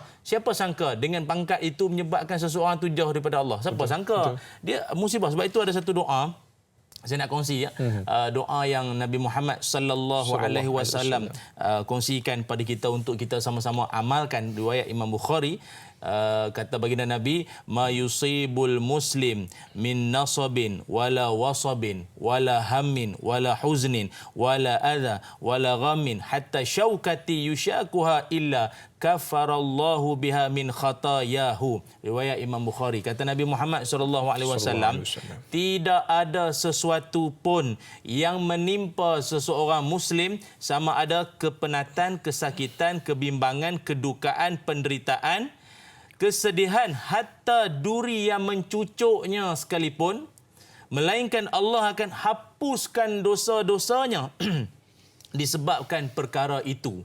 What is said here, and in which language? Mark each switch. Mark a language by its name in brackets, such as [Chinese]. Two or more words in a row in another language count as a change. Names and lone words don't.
[Malay] Siapa sangka dengan pangkat itu menyebabkan seseorang tu jauh daripada Allah? Siapa sangka? Dia musibah. Sebab itu ada satu doa saya nak kongsi doa yang Nabi Muhammad [Arabic] صلى الله عليه وسلم [Malay] kongsikan pada kita untuk kita sama-sama amalkan. Riwayat Imam Bukhari, kata baginda Nabi, [Arabic] ما يصيب المسلم من نصب ولا وصب ولا هم ولا حزن ولا أذى ولا غم حتى الشوكة يشاكها إلا كفر الله بها من خطاياه. [Malay] Riwayat Imam Bukhari. Kata Nabi Muhammad SAW, tidak ada sesuatu pun yang menimpa seseorang Muslim, sama ada kepenatan, kesakitan, kebimbangan, kedukaan, penderitaan, kesedihan, hatta duri yang mencucuknya sekalipun, melainkan Allah akan hapuskan dosa-dosanya disebabkan perkara itu.